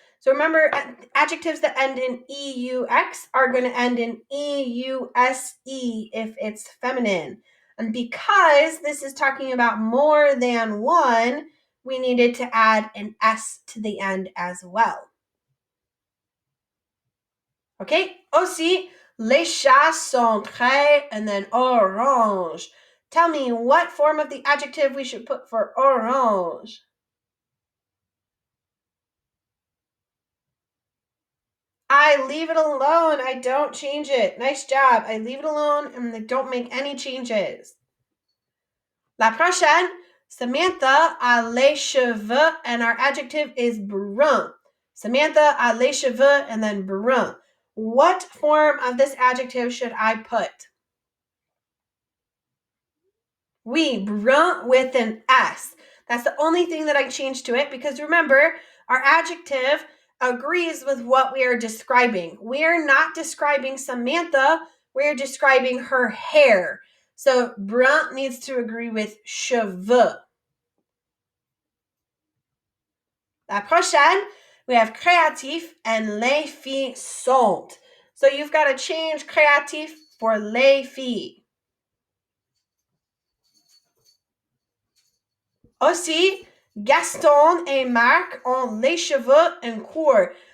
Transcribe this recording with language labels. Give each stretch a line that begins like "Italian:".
English: So, remember, adjectives that end in EUX are going to end in EUSE if it's feminine. And because this is talking about more than one, we needed to add an S to the end as well.
French: Okay, aussi, les chats sont très,
English: and then orange. Tell me what form of the adjective we should put for orange. I leave it alone. I don't change it. Nice job. I leave it alone and I don't make any changes.
French: La prochaine, Samantha a les cheveux,
English: and our adjective is brun.
French: Samantha a les cheveux,
English: and then brun. What form of this adjective should I put? Oui, brun with an S. That's the only thing that I changed to it because remember, our adjective agrees with what we are describing. We are not describing Samantha, we're describing her hair. So brun needs to agree with cheveux.
French: La prochaine,
English: we have créatif and les filles sont. So you've got to change créatif for les filles.
French: Aussi, Gaston et Marc ont les cheveux en court.